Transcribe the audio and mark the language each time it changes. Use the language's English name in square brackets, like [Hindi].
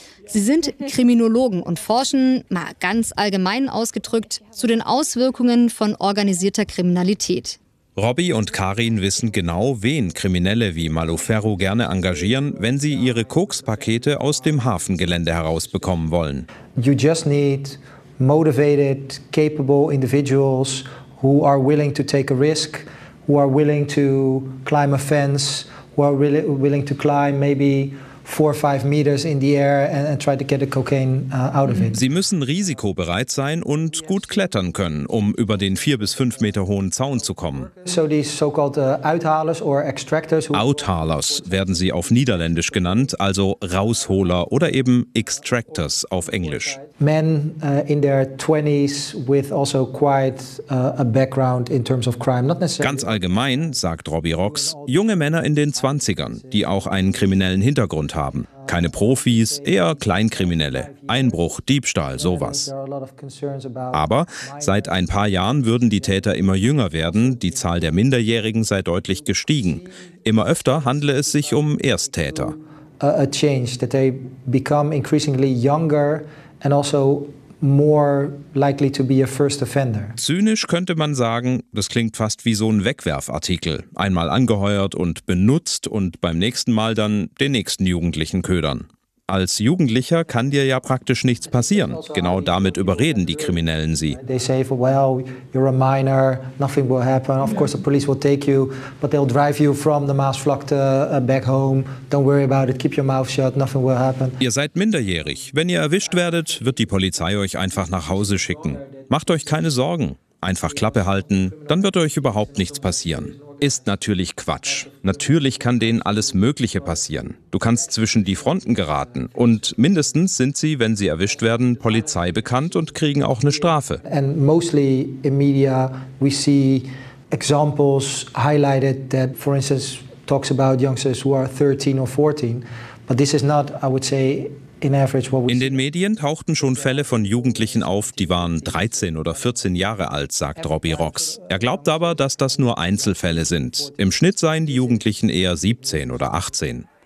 [German] Sie sind Kriminologen und forschen, mal ganz allgemein ausgedrückt, zu den Auswirkungen von organisierter Kriminalität. Robbie und Karin wissen genau, wen Kriminelle wie Malu Ferru gerne engagieren, wenn sie ihre Koks-Pakete aus dem Hafengelände herausbekommen wollen. [English] You just need motivated, capable individuals who are willing to take a risk, who are willing to climb a fence, who are really willing to climb maybe 4 or 5 meters in the air and try to get the cocaine out of it. [German] Sie müssen risikobereit sein und gut klettern können, um über den 4 bis 5 Meter hohen Zaun zu kommen. [English] So these so-called uithalers or extractors. [German] Uithalers werden sie auf Niederländisch genannt, also Rausholer oder eben Extractors auf Englisch. [English] Men in their 20s with also quite a background in terms of crime. Not necessarily. [German] Ganz allgemein, sagt Robbie Rox, junge Männer in den 20ern, die auch einen kriminellen Hintergrund haben. Keine Profis, eher Kleinkriminelle. Einbruch, Diebstahl, sowas. Aber seit ein paar Jahren würden die Täter immer jünger werden, die Zahl der Minderjährigen sei deutlich gestiegen. Immer öfter handle es sich um Ersttäter. [English] A change that they become increasingly younger and also more likely to be a first offender. [German] Zynisch könnte man sagen, das klingt fast wie so ein Wegwerfartikel. Einmal angeheuert und benutzt und beim nächsten Mal dann den nächsten Jugendlichen ködern. Als Jugendlicher kann dir ja praktisch nichts passieren. Genau damit überreden die Kriminellen sie. [English] They say, well, you're a minor, nothing will happen. Of course, the police will take you, but they'll drive you from the Maasvlakte back home. Don't worry about it, keep your mouth shut, nothing will happen. [German] Ihr seid minderjährig. Wenn ihr erwischt werdet, wird die Polizei euch einfach nach Hause schicken. Macht euch keine Sorgen. Einfach Klappe halten, dann wird euch überhaupt nichts passieren. Ist natürlich Quatsch. Natürlich kann denen alles Mögliche passieren. Du kannst zwischen die Fronten geraten. Und mindestens sind sie, wenn sie erwischt werden, Polizei bekannt und kriegen auch eine Strafe. [English] And mostly in media we see examples highlighted that for instance talks about youngsters who are 13 or 14. But this is not, I would say, [German] in den Medien tauchten schon Fälle von Jugendlichen auf, die waren 13 oder 14 Jahre alt, sagt Robbie Rox. Er glaubt aber, dass das nur Einzelfälle sind. Im Schnitt seien die Jugendlichen eher 17 oder 18.